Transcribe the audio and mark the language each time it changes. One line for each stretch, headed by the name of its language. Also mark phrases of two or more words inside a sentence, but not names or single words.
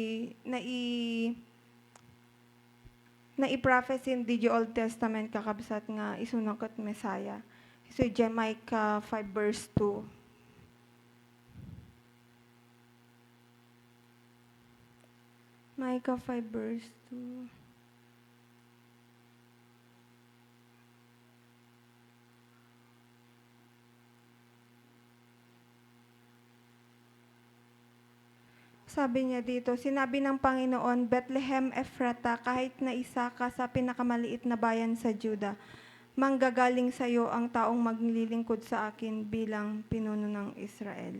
Iloko: na-prophecy di Old Testament kakabsat nga isunakot Messiah. Iso Micah 5 verse 2. Micah 5 verse 2.
Filipino: Sabi niya dito, sinabi ng Panginoon, Bethlehem Ephrata, kahit na isa ka sa pinakamaliit na bayan sa Juda, manggagaling sa iyo ang taong maglilingkod sa akin bilang pinuno ng Israel.